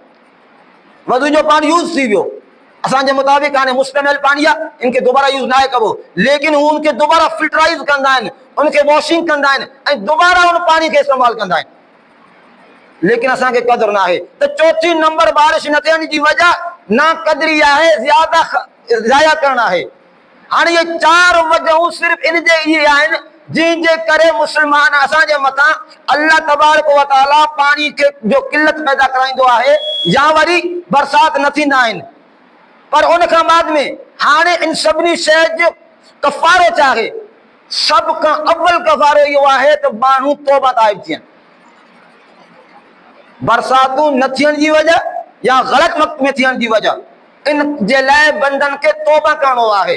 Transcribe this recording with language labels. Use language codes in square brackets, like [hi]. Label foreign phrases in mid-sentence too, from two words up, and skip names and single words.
[sd] वज़ू जो पानी यूज़ थी वियो, असांजे मुताबिक़ हाणे मुस्तमिल पानी आहे, इनखे दोबारा यूज़ न आहे कबो, लेकिन हू उनखे दोबारा फिल्टराइज़ कंदा आहिनि, उनखे वॉशिंग कंदा आहिनि ऐं दोबारा उन पानी खे इस्तेमालु कंदा आहिनि। लेकिन असांखे क़दुरु न आहे। त चौथी नंबर बारिश न थियण जी वजह ना क़दरी आहे, ज़्यादा ज़ाया करणु आहे। हाणे ये 4 वजहूं सिर्फ़ इन जे इहे आहिनि जंहिंजे करे मुस्लमान असांजे मथां [ar] الله تبارك وتعالى [sd] पानी खे जो किल्लत पैदा कराईंदो आहे या वरी बरसात न थींदा आहिनि। पर उन खां बाद में हाणे इन सभिनी शइ जो कफ़ारो छा आहे? सभ खां अव्वल कफ़ारो इहो आहे त माण्हू तौबा ताइब थियनि। बरसातूं न थियण जी वजह या ग़लति वक़्त में थियण जी वजह, इन जे लाइ बंदनि खे तौबा करणो आहे।